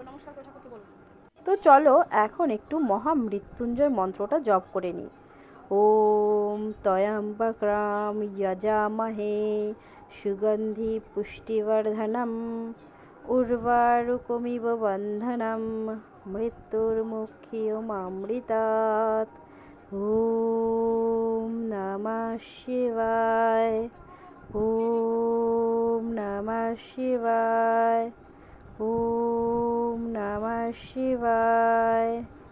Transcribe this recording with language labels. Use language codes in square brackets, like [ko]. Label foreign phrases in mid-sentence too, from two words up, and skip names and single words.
[bn] তো চলো এখন একটু মহামৃত্যুঞ্জয় মন্ত্রটা জপ করে নিই। [sa] ওম ত্র্যম্বকং যজামহে সুগন্ধি পুষ্টিবর্ধনম উর্বারুকমিব বন্ধনম মৃত্যুর্মুক্ষীয়মামৃতাৎ। ওম নমঃ শিবায়। ওম নমঃ শিবায়। ওম নমঃ শিবায়।